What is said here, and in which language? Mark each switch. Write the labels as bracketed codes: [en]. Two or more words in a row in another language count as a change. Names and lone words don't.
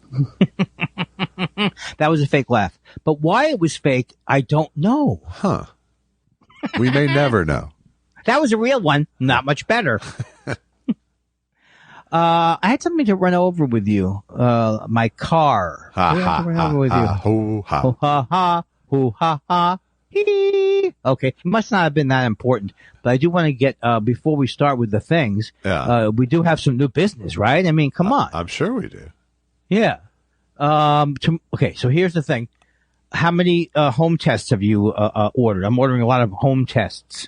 [en] That was a fake laugh. But why it was fake, I don't know. Huh. We may never know. That was a real one. Not much better. I had something to run over with you. My car. Ha ha ha ha. Hoo ha. Hoo ha ha. Hoo ha ha. Hee. Okay. It must not have been that important. But I do want to get, before we start with the things, we do have some new business, right? I mean, come on. I'm sure we do. Yeah. Okay. So here's the thing. How many home tests have you ordered? I'm ordering a lot of home tests.